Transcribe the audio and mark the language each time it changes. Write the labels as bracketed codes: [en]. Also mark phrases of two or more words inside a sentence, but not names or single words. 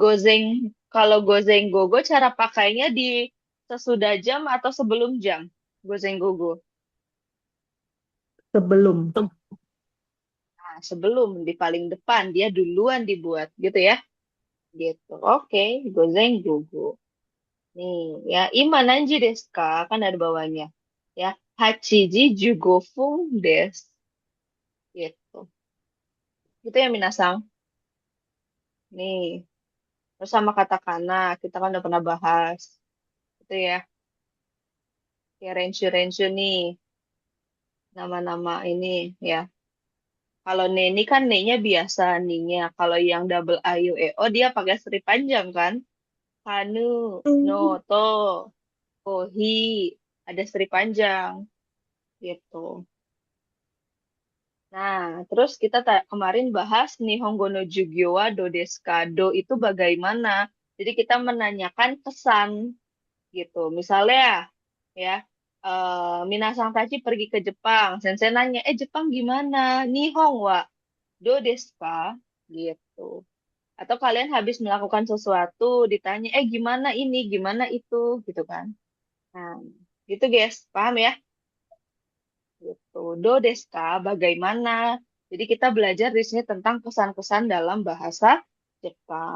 [id] Gozeng kalau [ja] 午前午後 [id] cara pakainya di sesudah jam atau sebelum jam? [ja] 午前午後. [id] Sebelum. Nah, sebelum di paling depan dia duluan dibuat gitu ya. Gitu. Oke, [ja] 午前午後. [id] Nih ya, [ja] 今何時ですか? [id] Kan ada bawahnya. Ya, [ja] 八時十五分です. [id] Gitu. Itu ya Minasang. Nih, terus sama katakana, kita kan udah pernah bahas. Itu ya, ya Renshu-Renshu nih, nama-nama ini ya. Kalau Neni kan N-nya biasa nih-nya. Kalau yang double A, U, E, O dia pakai seri panjang kan? Kanu, Hmm, Noto, Kohi, ada seri panjang gitu. Nah, terus kita kemarin bahas [ja] 日本語の授業はどうですか? [id] Do itu bagaimana? Jadi kita menanyakan kesan gitu. Misalnya ya, [ja] 皆さん達 [id] pergi ke Jepang. Sensei nanya, Jepang gimana? [ja] 日本はどうですか? [id] Gitu. Atau kalian habis melakukan sesuatu, ditanya, gimana ini, gimana itu, gitu kan. Nah, gitu guys, paham ya? Gitu. [ja] どうですか? [id] Bagaimana? Jadi kita belajar di sini tentang kesan-kesan dalam bahasa Jepang.